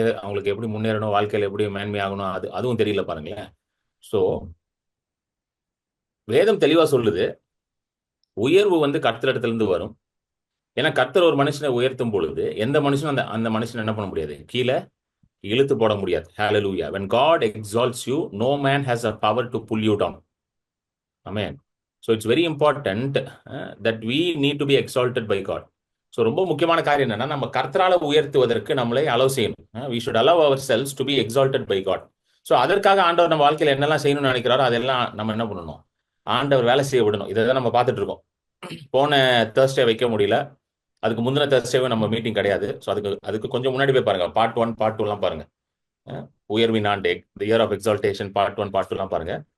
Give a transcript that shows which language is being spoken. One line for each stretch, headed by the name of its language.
Tamil: அவங்களுக்கு எப்படி முன்னேறணும், வாழ்க்கையில் எப்படி மேன்மையாகணும், அதுவும் தெரியல பாருங்களேன். ஸோ வேதம் தெளிவா சொல்லுது, உயர்வு வந்து கர்த்தரிடத்திலிருந்து வரும். ஏன்னா கர்த்தர் ஒரு மனுஷனை உயர்த்தும் பொழுது எந்த மனுஷனும் அந்த மனுஷனை என்ன பண்ண முடியாது, கீழே இழுத்து போட முடியாது.
English: Hallelujah. When God exalts you, no man has a power to pull you down. Amen. So it's very important that we need to be exalted by God.
Tamil: So ரொம்ப முக்கியமான காரியம் என்னன்னா, நம்ம கர்த்தரால உயர்த்துவதற்கு நம்மளை அலோவ் செய்யணும்.
English: we should allow ourselves to be exalted by God.
Tamil: So அதற்காக ஆண்டவர் நம்ம வாழ்க்கையில் என்னெல்லாம் செய்யணும்னு நினைக்கிறாரோ அதெல்லாம் நம்ம என்ன பண்ணணும், ஆண்டவர் வேலை செய்ய விடணும். இதை தான் நம்ம பார்த்துட்டு இருக்கோம். போன Thursday வைக்க முடியல, அதுக்கு முந்தின Thursday நம்ம மீட்டிங் கிடையாது. ஸோ அதுக்கு கொஞ்சம் முன்னாடி போய் பாருங்க. பார்ட் 1 பார்ட் 2 பாருங்க. உயர்வின் ஆண்டு, the year of exaltation part 1 part 2 பாருங்க.